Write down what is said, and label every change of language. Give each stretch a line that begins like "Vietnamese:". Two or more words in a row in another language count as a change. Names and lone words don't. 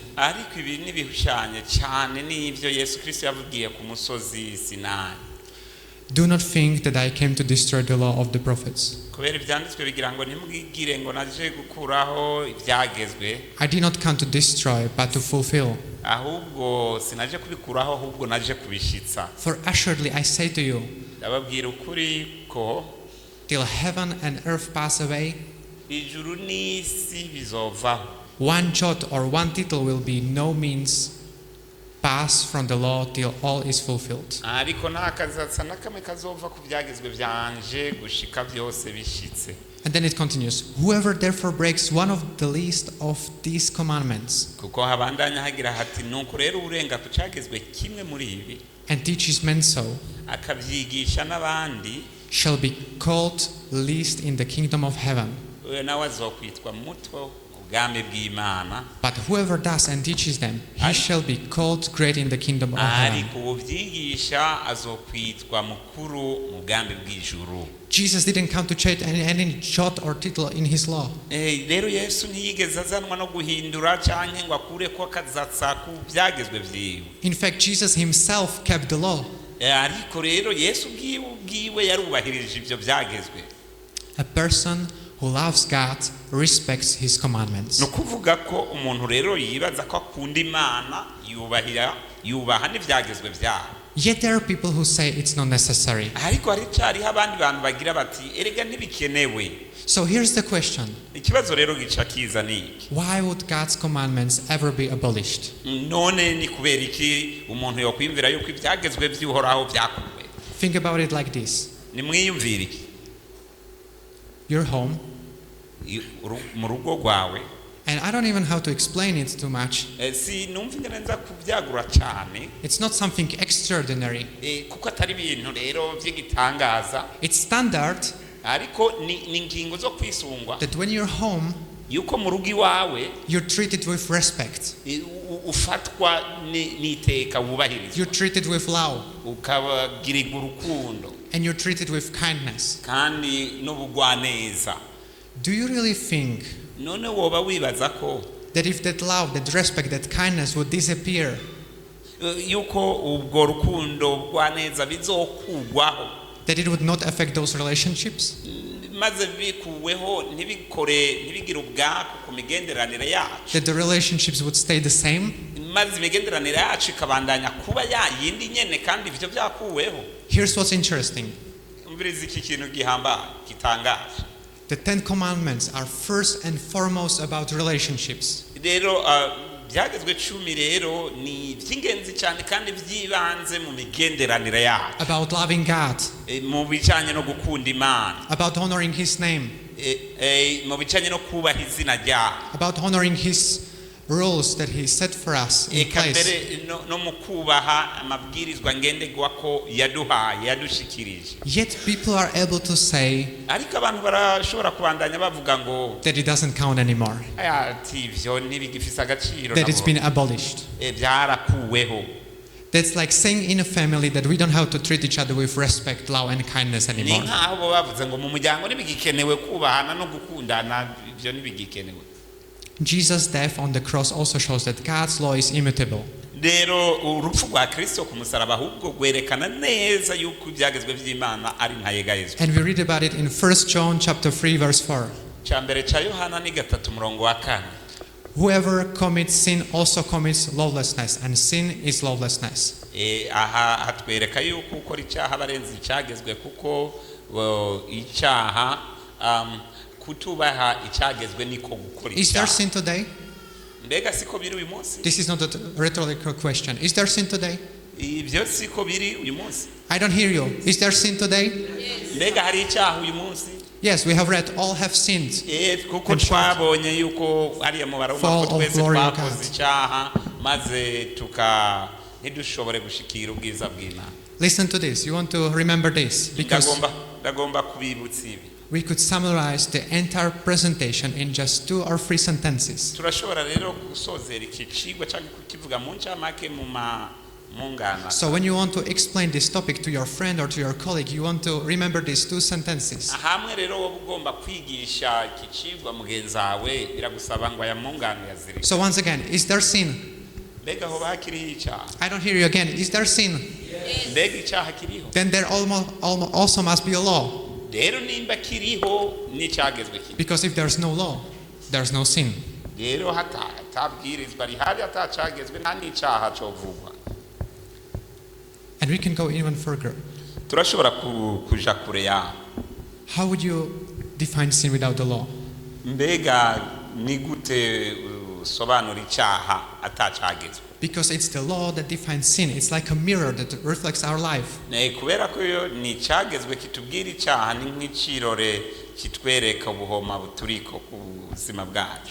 Rundi: Ariko ibi nibihushanye cyane n'ivyo Yesu Kristo yavugiye ku musozi Sinai.
English: Do not think that I came to destroy the law of the prophets.
Rundi: Kubera ibyanditswe bigira ngo ntimwigire ngo naje gukuraho ibyagezwe.
English: I did not come to destroy but to fulfill.
Rundi: Ahubwo sinaje kubikuraho ahubwo naje kubishitsa.
English: For assuredly I say to you,
Rundi: ndababwira ukuri ko
English: till heaven and earth pass away,
Rundi: ijuru n'isi bizovaho.
English: One jot or one tittle will be no means pass from the law till all is fulfilled.
Rundi: Ariko nta kazatsa na kamwe kazova ku byagezwe byanje gushika byose bishitse.
English: And then it continues, whoever therefore breaks one of the least of these commandments
Rundi: kuko habandanya hagira hati nuko rero urenga ku cyagezwe kimwe muri ibi
English: and teaches men so,
Rundi: akabyigisha n'abandi,
English: shall be called least in the kingdom of heaven.
Rundi: nawe azokwitwa muto ubwami bw'Imana.
English: But whoever does and teaches them, he shall be called great in the kingdom of heaven.
Rundi: ariko ubyigisha azokwitwa mukuru mu bwami bw'ijuru.
English: Jesus didn't come to change any jot or tittle in his law.
Rundi: Rero Yesu ntiyigeze azanwa no guhindura cyangwa ngo akure ko akazatsa ku byagezwe vyiwe.
English: In fact, Jesus himself kept the law.
Rundi: Ariko rero Yesu bwiwe yarubahirije ibyo byagezwe.
English: A person who loves God respects his commandments.
Rundi: No kuvuga ko umuntu rero yibaza ko akunda Imana yubaha n'ibyagezwe byayo.
English: Yet there are people who say it's not necessary.
Rundi: Ariko hari cyari abandi bantu bagira bati erega ntibikenewe.
English: So here's the question.
Rundi: Ikibazo rero gica kiza niki?
English: Why would God's commandments ever be abolished?
Rundi: None ni kubera iki umuntu yo kwimvira yuko ibyagezwe by'uhoraho byakuwe?
English: Think about it like this.
Rundi: Ni mwiyumvira iki?
English: You're home.
Rundi: Mu rugo rwawe.
English: And I don't even know how to explain it too much.
Rundi: Si numva neza kubyagura cyane.
English: It's not something extraordinary.
Rundi: Kuko atari ibintu rero by'igitangaza.
English: It's standard.
Rundi: Ariko ni ingingo zo kwisungwa.
English: That when you're home,
Rundi: yuko mu rugo iwawe,
English: you're treated with respect.
Rundi: Ufatwa n'iteka wubahirizwa.
English: You're treated with love.
Rundi: Ukabagirirwa urukundo.
English: And you're treated with kindness.
Rundi: Kandi n'ubugwaneza.
English: Do you really think
Rundi: none woba wibaza ko
English: that if that love, that respect, that kindness would disappear,
Rundi: yuko ubwo rukundo bugwaneza bizokugwaho,
English: that it would not affect those relationships?
Rundi: maze bikuweho ntibigire ubwako ku migenderanire yacu,
English: that the relationships would stay the same?
Rundi: maze imigenderanire yacu ikabandanya kuba yayindi nyene kandi ivyo byakuweho.
English: Here's what's interesting.
Rundi: Umviriza iki kintu gitangaje.
English: The 10 commandments are first and foremost about relationships.
Rundi: Rero byagezwe 10 rero ni by'ingenzi cyane kandi byibanze mu migenderanire yacu.
English: About loving God.
Rundi: Mu bijanye no gukunda Imana.
English: About honoring His name.
Rundi: Mu bijanye no kubaha izina ryayo.
English: About honoring His rules that He set for us in place.
Rundi: No mu kubaha amabwirizwa ngenderwako yaduhaye yadushikirije.
English: Yet people are able to say
Rundi: ariko abantu barashobora kubandanya bavuga ngo
English: that it doesn't count anymore.
Rundi: Ivyo ntibigifise agaciro.
English: That it's been abolished.
Rundi: Byarakuweho.
English: That's like saying in a family that we don't have to treat each other with respect, love and kindness anymore.
Rundi: Ni nkaho bavuze ngo mu muryango ntibigikenewe kubahana no gukundana, ivyo ntibigikenewe.
English: Jesus' death on the cross also shows that God's law is immutable.
Rundi: Rero urupfu rwa Kristo ku musaraba ahubwo gwerekana neza yuko ibyagezwe by'Imana ari ntayegayezwa.
English: And we read about it in 1 John chapter 3 verse 4.
Rundi: Cyambere cha Yohana ni 3:4.
English: Whoever commits sin also commits lawlessness, and sin is lawlessness.
Rundi: Aha hatwereka yuko ukora icyaha barenze icyagezwe kuko icyaha kutubaha icyagezwe niko gukora icyaha.
English: Is there sin today?
Rundi: Mbega siko biri uyu munsi?
English: This is not a rhetorical question. Is there sin today?
Rundi: Ibyo siko biri uyu munsi?
English: I don't hear you. Is there sin today?
Rundi: Mbega hari icyaha uyu munsi?
English: Yes, we have read all have sinned.
Rundi: Kuko twabonye yuko ari mu baroma ko twese twakoze icyaha maze ntidushobore gushikira ubwiza bw'Imana.
English: Listen to this. You want to remember this because
Rundi: ndagomba kubibutsa ibi.
English: We could summarize the entire presentation in just 2 or 3 sentences.
Rundi: Turashobora rero gusozera iki cigwa cyangwa kukivuga mu ncamake mu mungana.
English: So when you want to explain this topic to your friend or to your colleague, you want to remember these 2 sentences.
Rundi: Hamwe rero wowe ugomba kwigisha iki cigwa mugenzi wawe biragusaba ngo aya mungana yazirike.
English: So once again, is there sin?
Rundi: Mbega ho bakiriho icyaha?
English: I don't hear you again. Is there sin?
Rundi: Mbega icyaha kiriho?
English: Then there also must be a law.
Rundi: Rero nimba kiriho n'icyagezwe kiri.
English: Because if there's no law, there's no sin.
Rundi: Rero hatabwirizwa rihari atacagezwe nta n'icyaha covugwa.
English: And we can go even further.
Rundi: Turashobora kuja kure ya.
English: How would you define sin without the law?
Rundi: Mbega ni gute sobanura icyaha atacagezwe?
English: Because it's the law that defines sin. It's like a mirror that reflects our life.
Rundi: Kubera ko ni cyagezwe kitubwira icyaha ni nk'ikirore kitwereka ubuhoma buturiko ku buzima bwacu.